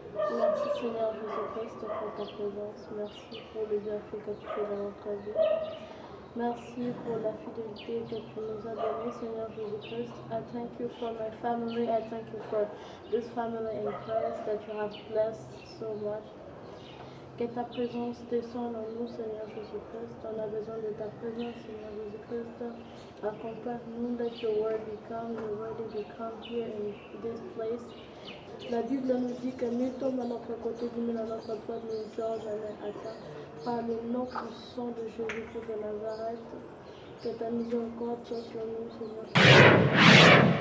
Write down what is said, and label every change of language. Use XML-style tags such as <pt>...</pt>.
<fr>Merci Seigneur Jésus-Christ pour ta présence, merci pour le bienfait que tu fais dans notre vie. Merci pour la fidélité que tu nous as donnée, Seigneur Jésus-Christ.</fr> <en>I thank you for my family. I thank you for this family in Christ that you have blessed so much.</en> <fr>Que ta présence descende en nous, Seigneur Jésus-Christ. On a besoin de ta présence, Seigneur Jésus-Christ. Accompagne-nous,</fr> <en>let your word become here in this place.</en> <fr>La Bible nous dit que nul tombe à notre côté, du à notre droite, nous ne serons jamais atteints. Par le nom puissant de Jésus-Christ de Nazareth, que ta miséricorde soit sur nous, Seigneur.</fr>